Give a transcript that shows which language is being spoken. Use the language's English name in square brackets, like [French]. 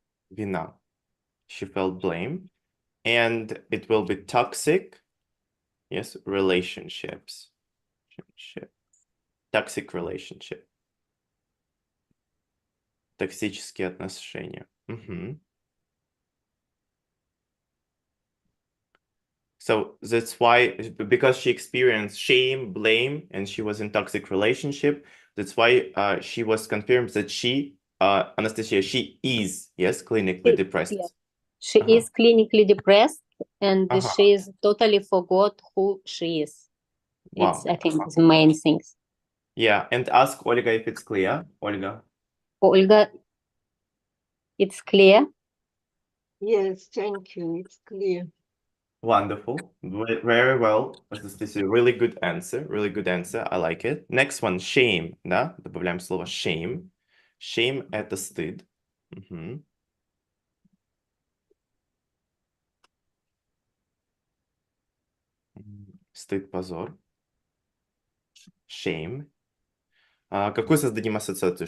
[Russian] Вина. [English] She felt blame. And it will be toxic, yes, relationships. Toxic relationship. [Russian] Токсические отношения. [English] So that's why, because she experienced shame, blame, and she was in toxic relationship, that's why she was confirmed that she, Anastasia, she is, yes, clinically depressed. Yeah. She is clinically depressed, and she is totally forgot who she is. Wow. It's, I think, the main things. Yeah, and ask Olga if it's clear. Olga, it's clear? Yes, thank you. It's clear. Wonderful. Very well. Anastasia, really good answer. Really good answer. I like it. Next one, shame, да? [Russian] Добавляем слово shame. Shame — это стыд. Стыд, позор. Shame. Какую создадим ассоциацию?